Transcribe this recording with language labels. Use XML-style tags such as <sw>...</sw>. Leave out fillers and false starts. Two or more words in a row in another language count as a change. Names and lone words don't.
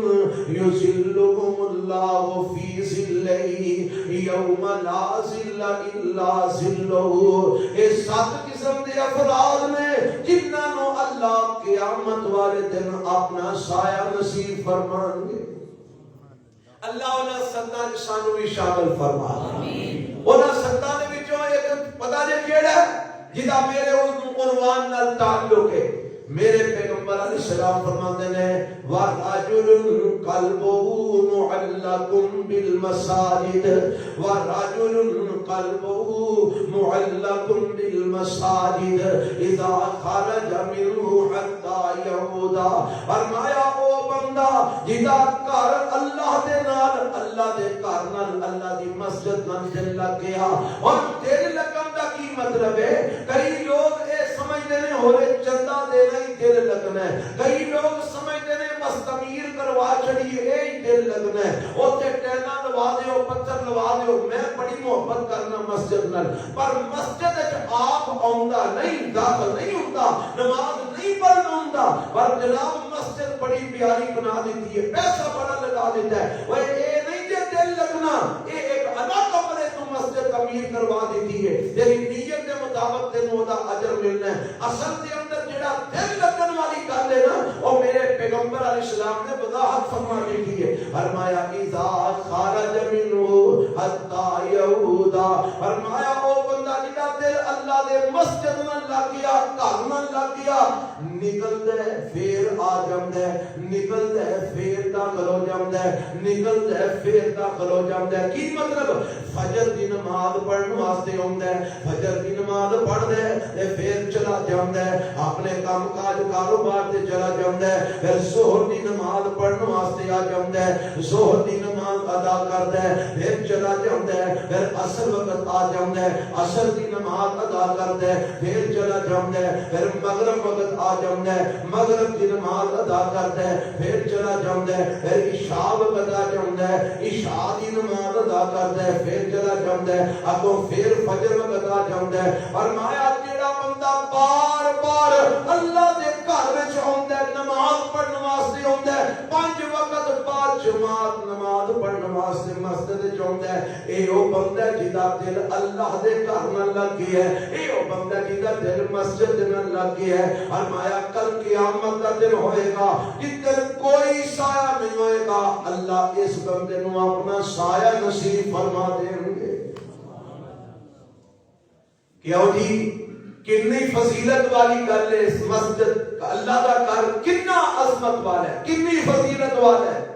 <ar>یذلھم اللہ فی ظلہ یوم لا ظل الا ظلہ</ar> <pa>اے سات قسم دے افراد نے جنہاں نو اللہ قیامت والے دن اپنا سایہ نصیب فرمان گے اللہ انہاں ستا سانو بھی شامل فرما آمین انہاں ستا دے وچوں ایک پتہ جے کیڑا جدا میرے عنوان نال تعلق ہے میرے پیغمبر علیہ السلام فرماتے ہیں</pa> <ar>وَرَجُلٌ قَلْبُهُ مُعَلَّقٌ بِالْمَسَاجِدِ وَرَجُلٌ قَلْبُهُ مُعَلَّقٌ بِالْمَسَاجِدِ اِذَا خَرَجَ مِنْهُ حَتَّى يَعُودَ</ar> <pa>فرمایا او بندہ جدا گھر اللہ دے نال اللہ دے گھر نال اللہ دی مسجد نال دل لگ گیا اور دل لگن دا کی مطلب ہے کئی لوگ اے سمجھتے ہیں ہولے چندہ دینا ہی دل لگنا ہے کئی لوگ سمجھتے ہیں بس تعمیر کروا چھڑیے اے ہی دل لگنا ہے اوتے ٹینا لوا دیو پتھر لوا دیو میں بڑی محبت کرنا مسجد نال پر مسجد وچ آپ آوندا نہیں داخل نہیں ہوندا نماز نہیں پڑھنا ہوندا پر جناب مسجد بڑی پیاری بنا دیتی ہے پیسہ بڑا لگا دیتا ہے وہ اے نہیں جے دل لگنا اے ایک ادا کپڑے تو مسجد تعمیر کروا دیتی ہے تیری نیت کے مطابق تینوں دا اجر ملنا ہے اصل دے اندر جڑا دل لگن والی گل ہے نا او میرے پیغمبر</pa> <ar>علیہ السلام</ar> <pa>نے وضاحت</pa> <ar>اذا خرج منه حتى يعود.</ar> <pa>فرمایا او بندہ جدا دل اللہ دے مسجد نال لگ گیا, گھر نال لگ گیا, نکلدا ہے پھر آ جاندا ہے, نکلدا ہے پھر داخل ہو جاندا ہے, نکلدا ہے پھر داخل ہو جاندا ہے. کی مطلب فجر دی نماز پڑھن واسطے ہوندا ہے, فجر دی نماز پڑھدا ہے تے پھر چلا جاندا ہے, اپنے کام کاج کاروبار تے چلا جاندا ہے, پھر ظہر دی نماز پڑھن واسطے آ جاندا ہے, ظہر دی نماز ادا کردا ہے, پھر چلا جاندا ہے, پھر عصر وقت آ جاندا ہے, عصر دی نماز ادا کردا ہے, پھر چلا جاندا ہے, پھر مغرب وقت آ جاندا ہے, مغرب دی نماز ادا کردا ہے, پھر چلا جاندا ہے, پھر عشاء وقت آ جاندا ہے, عشاء دی نماز ادا کردا ہے, پھر چلا جاندا ہے, اگوں پھر فجر وقت آ جاندا ہے. فرمایا جیڑا بندہ بار بار اللہ دے گھر وچ ہوندا ہے, نماز پڑھن واسطے ہوندا ہے, 5 وقت بعد جماعت نماز پڑھن واسطے مسجد وچ ہوندا ہے, اے او بندہ جدا دل اللہ دے گھر نال لگ گیا ہے, اے او بندہ جدا دل مسجد نال لگ گیا ہے. فرمایا کل قیامت دا دن ہوئے گا جدن کوئی سایہ نہیں ہوئے گا, اللہ اس بندے نو اپنا سایہ نصیب فرما دیں گے. کیوں جی کتنی فضیلت والی گل ہے اس مسجد, اللہ دا گھر کتنا عظمت والا ہے, کتنی فضیلت والا ہے.</pa>